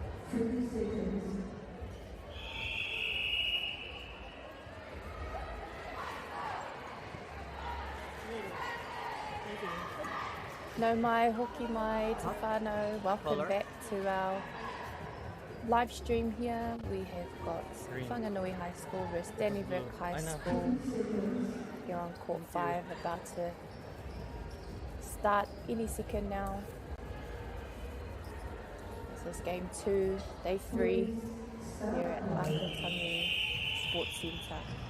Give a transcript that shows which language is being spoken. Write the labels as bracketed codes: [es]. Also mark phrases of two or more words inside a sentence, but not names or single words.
[mi] No mai, hoki mai, te whānau. [en] Welcome back to our live stream here. We have got Whanganui High School versus Dannevirke High School here on court 5, about to start any second now. This is game 2, day 3 here at Ākau Tangi Sports Centre.